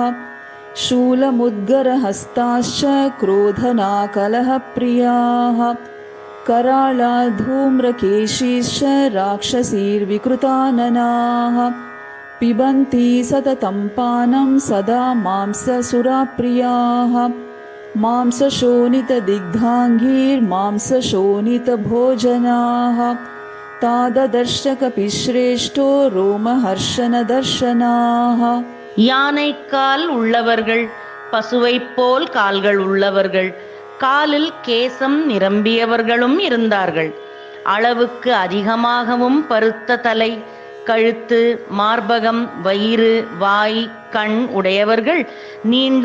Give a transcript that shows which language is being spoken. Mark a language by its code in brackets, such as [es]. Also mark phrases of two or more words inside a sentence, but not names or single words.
[sa] शूलमुद्गरहस्ताश्च क्रोधना कलहप्रियाः कराळा धूम्रकेशीश्च राक्षसीर्विकृताननाः पिबन्ति सततं पानं सदा मांससुराप्रियाः मांसशोणितदिग्धाङ्गीर्मांसशोणितभोजनाः ताददर्शकपिश्रेष्ठो रोमहर्षणदर्शनाः. [ta] யானைக்கால் உள்ளவர்கள், பசுவைப் போல் கால்கள் உள்ளவர்கள், காலில் கேசம் நிரம்பியவர்களும் இருந்தார்கள். அளவுக்கு அதிகமாகவும் பருத்த தலை, கழுத்து, மார்பகம், வயிறு, வாய், கண் உடையவர்கள், நீண்ட